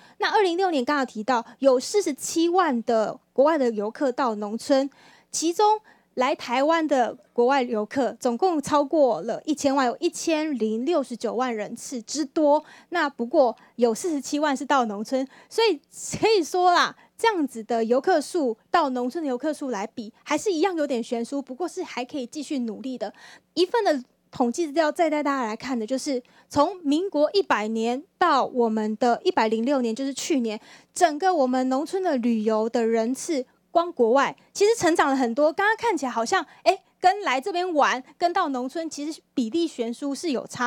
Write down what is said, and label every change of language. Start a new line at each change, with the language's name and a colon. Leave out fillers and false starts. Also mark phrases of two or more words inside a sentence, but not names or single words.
Chinese: 那2016年剛好提到有47萬的國外的遊客到農村，其中來台灣的國外遊客總共超過了1000萬，有1069萬人次之多。那不過有47萬是到農村，所以可以說啦，這樣子的遊客數到農村的遊客數來比，還是一樣有點懸殊，不過是還可以繼續努力的。一份的统计资料再带大家来看的，就是从民国100年到我们的106年，就是去年，整个我们农村的旅游的人次，光国外其实成长了很多。刚刚看起来好像跟来这边玩，跟到农村其实比例悬殊是有差。